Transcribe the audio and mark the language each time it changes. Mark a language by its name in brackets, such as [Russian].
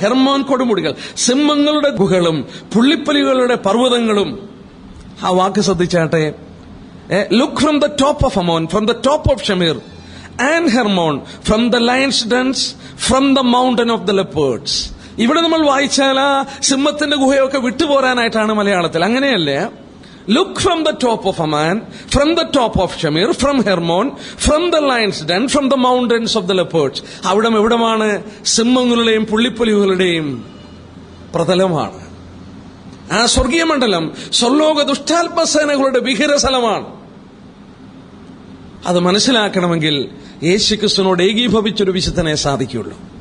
[Malayalam] Hermon കൊടുമുടികൾ, സിംഹങ്ങളുടെ ഗുഹകളും പുള്ളിപ്പലികളുടെ പർവ്വതങ്ങളും. ആ വാക്ക് ശ്രദ്ധിച്ചാട്ടെ. [English] Look from the top of Amana, from the top of Shenir and Hermon, from the lions dens, from the mountain of the leopards. [Malayalam] ഇവിടെ നമ്മൾ വായിച്ചാൽ ആ സിംഹത്തിന്റെ ഗുഹയൊക്കെ വിട്ടുപോരാനായിട്ടാണ് മലയാളത്തിൽ. അങ്ങനെയല്ലേ? [English] Look from the top of Aman, from the top of Shamir, from Hermon, from the lion's den, from the mountains of the leopards. [Malayalam] അവിടം എവിടമാണ്? സിംഹങ്ങളുടെയും പുള്ളിപ്പുലികളുടെയും പ്രതലമാണ്. ആ സ്വർഗീയ മണ്ഡലം സ്വർലോക ദുഷ്ടാത്മസേനകളുടെ വിഹിരസ്ഥലമാണ്. അത് മനസ്സിലാക്കണമെങ്കിൽ യേശുക്രിസ്തുവിനോട് ഏകീഭവിച്ചൊരു വിശുദ്ധനെ സാധിക്കുള്ളൂ.